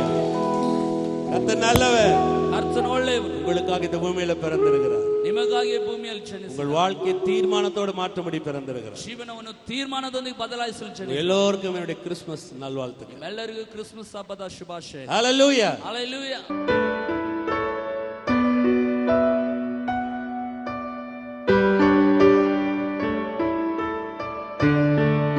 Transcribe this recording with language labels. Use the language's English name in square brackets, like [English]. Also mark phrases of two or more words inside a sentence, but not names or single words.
[Tamil] கர்த்தர் நல்லவர். [Kannada] ಕರ್ತನು ಒಳ್ಳೆಯವನು. [Tamil] உங்களுக்காக இந்த பூமியில பிறந்திருக்கிறார். [Kannada] ನಿಮಗಾಗಿ ಭೂಮಿಯಲ್ಲಿ ಜನಿಸಿ [Tamil] உங்கள் வாழ்க்கை தீர்மானத்தோடு மாற்றும்படி பிறந்திருக்கிறார். [Kannada] ಜೀವನವನ್ನು ತೀರ್ಮಾನದೊಂದಿಗೆ ಬದಲಾಯಿಸಲು ಜನಿಸಿ. [Tamil] எல்லோருக்கும் என்னுடைய கிறிஸ்துமஸ் நல்வாழ்த்துக்கள். [Kannada] ಎಲ್ಲರಿಗೂ ಕ್ರಿಸ್ಮಸ್ ಹಬ್ಬದ ಶುಭಾಶಯ. [Tamil] ஹalleluya. [Kannada] ಹಲ್ಲೆಲೂಯಾ.